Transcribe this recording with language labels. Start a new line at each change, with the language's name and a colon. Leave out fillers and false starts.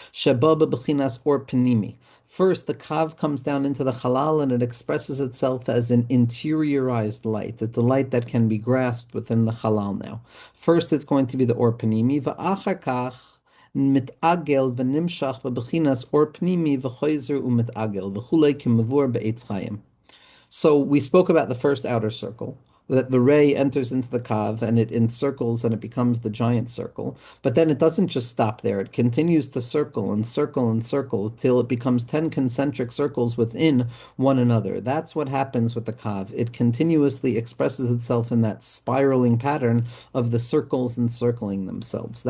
Hebrew: Sheba b'bechinas or penimi.
English: First, the Kav comes down into the Halal and it expresses itself as an interiorized light. It's a light that can be grasped within the Halal now. First, it's going to be the or penimi,
Hebrew: v'achar kach מתעגל ונמשך בבחינת אור פנימי וחוזר ומתעגל וכולי כמבואר בעץ חיים.
English: So we spoke about the first outer circle, that the ray enters into the kav and it encircles and it becomes the giant circle. But then it doesn't just stop there. It continues to circle and circle and circle till it becomes 10 concentric circles within one another. That's what happens with the kav. It continuously expresses itself in that spiraling pattern of the circles encircling themselves.